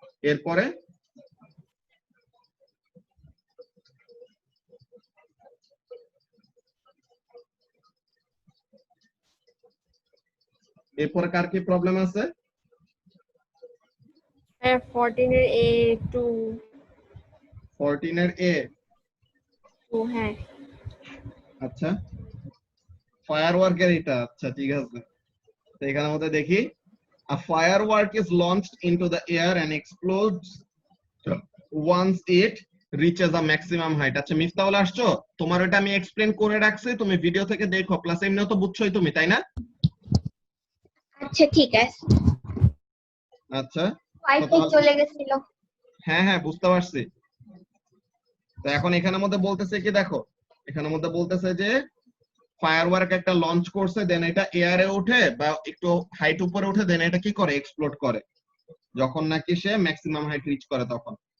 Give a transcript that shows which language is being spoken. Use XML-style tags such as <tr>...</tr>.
<bn>এরপরে কার কি প্রবলেম আছে? 14 এর A2 14 এর A। হ্যাঁ আচ্ছা, ফায়ারওয়ার্কের এটা, আচ্ছা ঠিক আছে। তো এখানের মধ্যে দেখি,</bn> <en>a firework is launched into the air and explodes once it reaches a maximum height.</en> <bn>আচ্ছা মিফতাউল আসছো, তোমার ওটা আমি এক্সপ্লেন করে রাখছি, তুমি ভিডিও থেকে দেখো, প্লাস এমনিও তো বুঝছোই তুমি, তাই না? আচ্ছা ঠিক আছে। আচ্ছা ওয়াইফাই চলে গেছিল। হ্যাঁ হ্যাঁ বুঝতে পারছি। তো এখন এখানের মধ্যে বলতেছে কি, দেখো এখানের মধ্যে বলতেছে যে ফায়ারওয়ার্ক একটা লঞ্চ করছে, দেন এটা এয়ারে ওঠে বা একটু হাইট উপরে ওঠে, দেন এটা কি করে, এক্সপ্লোড করে যখন নাকি সে ম্যাক্সিমাম হাইট রিচ করে তখন।</bn>